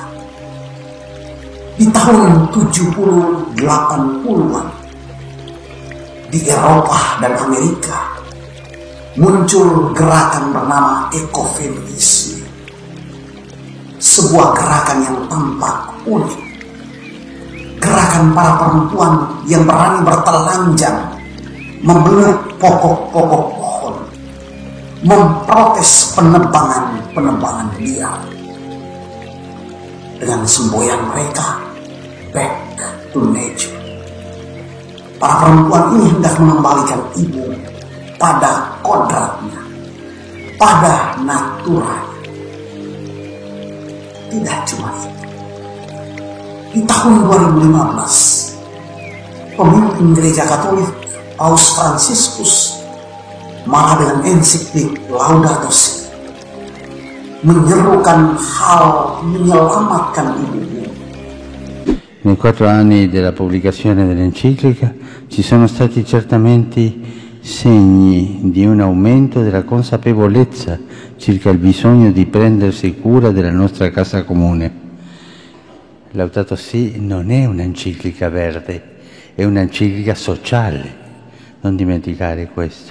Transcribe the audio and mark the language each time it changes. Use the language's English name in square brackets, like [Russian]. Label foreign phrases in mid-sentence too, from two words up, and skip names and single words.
[Indonesian] Di tahun 70-80-an di Eropa dan Amerika muncul gerakan bernama ekofeminisme, sebuah gerakan yang tampak unik, gerakan para perempuan yang berani bertelanjang membelot pokok-pokok pohon, memprotes penebangan liar. Dengan semboyan mereka, [English] back to nature. [Indonesian] Para perempuan ini hendak mengembalikan ibu pada kodratnya, pada naturalnya. Tidak cuma itu. Di tahun 2015, pemimpin gereja Katolik Paus Fransiskus malah dengan ensiklik Laudato Si menyerukan hal menyelamatkan ibu. [Italian] Nei 4 anni della pubblicazione dell'enciclica ci sono stati certamente segni di un aumento della consapevolezza circa il bisogno di prendersi cura della nostra casa comune. Laudato Si non è un'enciclica verde, è un'enciclica sociale, non dimenticare questo.